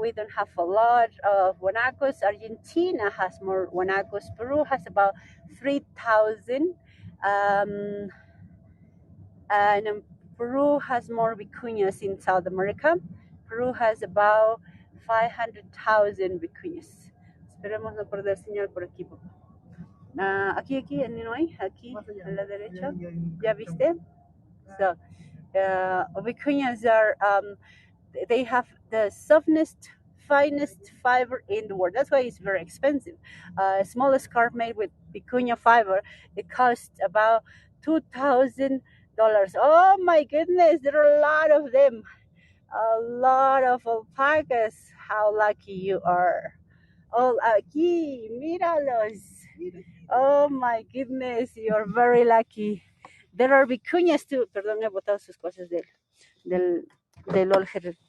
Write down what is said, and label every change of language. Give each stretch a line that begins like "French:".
English: We don't have a lot of guanacos. Argentina has more guanacos. Peru has about 3,000. And Peru has more vicuñas in South America. Peru has about 500,000 vicuñas.
Spanish: Esperemos no perder señal por aquí, papá. Aquí, no hay, aquí a la derecha. ¿Ya viste?
English: So, vicuñas are, they have the softest, finest fiber in the world. That's why it's very expensive. A small scarf made with vicuña fiber, it costs about $2,000. Oh my goodness, there are a lot of them. A lot of alpacas. How lucky you are. Oh,
Spanish: aquí, míralos.
English: Oh my goodness, you're very lucky. There are vicuñas too.
Spanish: Perdón, he botado sus cosas del Olger.